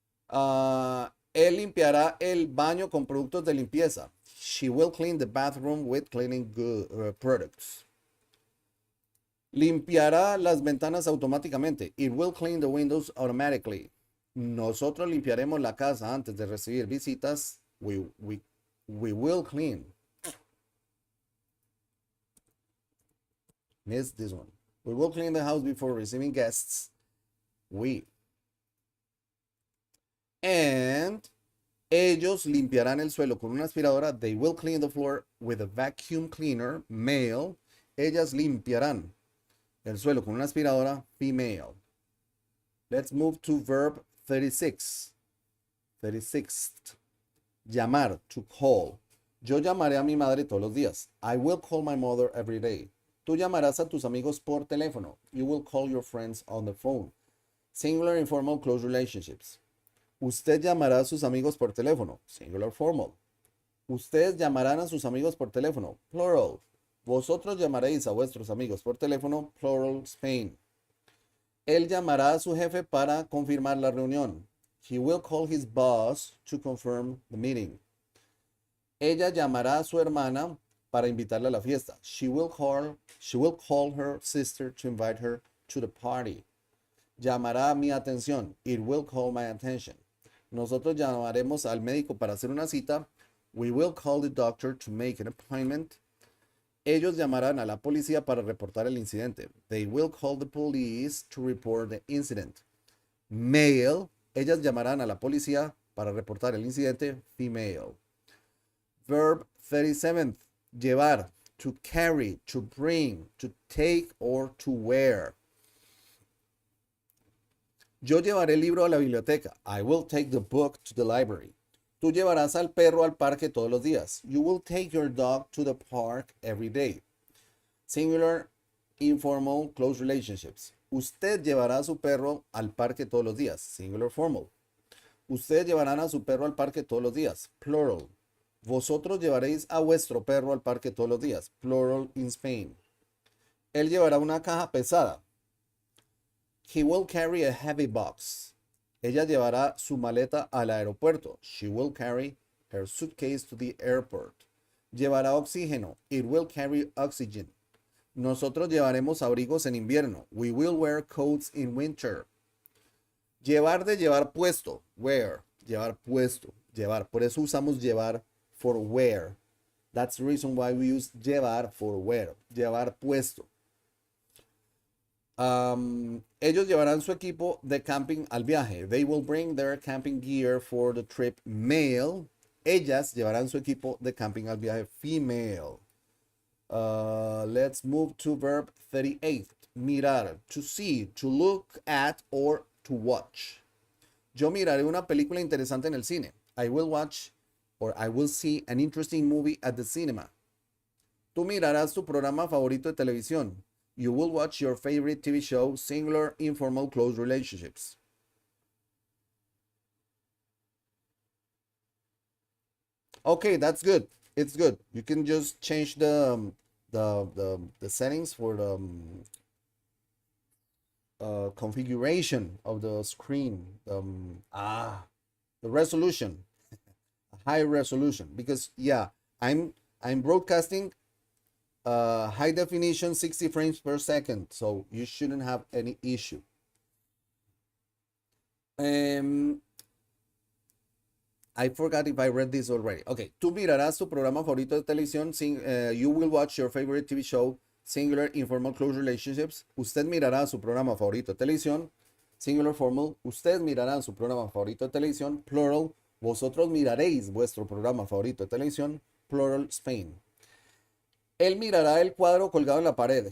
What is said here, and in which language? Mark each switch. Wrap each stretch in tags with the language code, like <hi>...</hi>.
<es>Él limpiará el baño con productos de limpieza.</es> <en>She will clean the bathroom with cleaning products.</en> <es>Limpiará las ventanas automáticamente.</es> <en>It will clean the windows automatically.</en> <es>Nosotros limpiaremos la casa antes de recibir visitas.</es> <en>We will clean. Missed this one. We will clean the house before receiving guests.</en> <es>And ellos limpiarán el suelo con una aspiradora.</es> <en>They will clean the floor with a vacuum cleaner. Male.</en> <es>Ellas limpiarán el suelo con una aspiradora.</es> <en>Female. Let's move to verb 36. 36th.</en> <es>Llamar.</es> <en>To call.</en> <es>Yo llamaré a mi madre todos los días.</es> <en>I will call my mother every day.</en> <es>Tú llamarás a tus amigos por teléfono.</es> <en>You will call your friends on the phone. Singular, informal, close relationships.</en> <es>Usted llamará a sus amigos por teléfono.</es> <en>Singular, formal.</en> <es>Ustedes llamarán a sus amigos por teléfono.</es> <en>Plural.</en> <es>Vosotros llamaréis a vuestros amigos por teléfono.</es> <en>Plural, Spain.</en> <es>Él llamará a su jefe para confirmar la reunión.</es> <en>He will call his boss to confirm the meeting.</en> <es>Ella llamará a su hermana para invitarla a la fiesta.</es> <en>She will call her sister to invite her to the party.</en> <es>Llamará a mi atención.</es> <en>It will call my attention.</en> <es>Nosotros llamaremos al médico para hacer una cita.</es> <en>We will call the doctor to make an appointment.</en> <es>Ellos llamarán a la policía para reportar el incidente.</es> <en>They will call the police to report the incident. Male.</en> <es>Ellas llamarán a la policía para reportar el incidente.</es> <en>Female. Verb 37th.</en> <es>Llevar.</es> <en>to carry, to bring, to take, or to wear.</en> <es>Yo llevaré el libro a la biblioteca.</es> <en>I will take the book to the library.</en> <es>Tú llevarás al perro al parque todos los días.</es> <en>You will take your dog to the park every day. Singular, informal, close relationships.</en> <es>Usted llevará a su perro al parque todos los días.</es> <en>Singular, formal.</en> <es>Ustedes llevarán a su perro al parque todos los días.</es> <en>Plural.</en> <es>Vosotros llevaréis a vuestro perro al parque todos los días.</es> <en>Plural in Spain.</en> <es>Él llevará una caja pesada.</es> <en>He will carry a heavy box.</en> <es>Ella llevará su maleta al aeropuerto.</es> <en>She will carry her suitcase to the airport.</en> <es>Llevará oxígeno.</es> <en>It will carry oxygen.</en> <es>Nosotros llevaremos abrigos en invierno.</es> <en>We will wear coats in winter.</en> <es>Llevar de llevar puesto. Wear. Llevar puesto. Llevar. Por eso usamos llevar</es> <en>for wear. That's the reason why we use llevar for wear.</en> <es>Llevar puesto. Ellos llevarán su equipo de camping al viaje.</es> <en>They will bring their camping gear for the trip. Male.</en> <es>Ellas llevarán su equipo de camping al viaje.</es> <en>Female. Let's move to verb 38.</en> <es>Mirar.</es> <en>To see, to look at, or to watch.</en> <es>Yo miraré una película interesante en el cine.</es> <en>I will watch or I will see an interesting movie at the cinema.</en> <es>Tú mirarás tu programa favorito de televisión.</es> <en>You will watch your favorite TV show, singular, informal, close relationships. Okay, that's good. It's good. You can just change the settings for the configuration of the screen. The resolution, high resolution. Because yeah, I'm broadcasting high definition 60 frames per second, so you shouldn't have any issue. I forgot if I read this already.</en> <es>Okay, tú mirarás tu programa favorito de televisión.</es> <en>You will watch your favorite TV show, singular, informal, close relationships.</en> <es>Usted mirará su programa favorito de televisión,</es> <en>singular, formal.</en> <es>Usted mirará su programa favorito de televisión,</es> <en>plural.</en> <es>Vosotros miraréis vuestro programa favorito de televisión,</es> <en>plural, Spain.</en> <es>Él mirará el cuadro colgado en la pared.</es>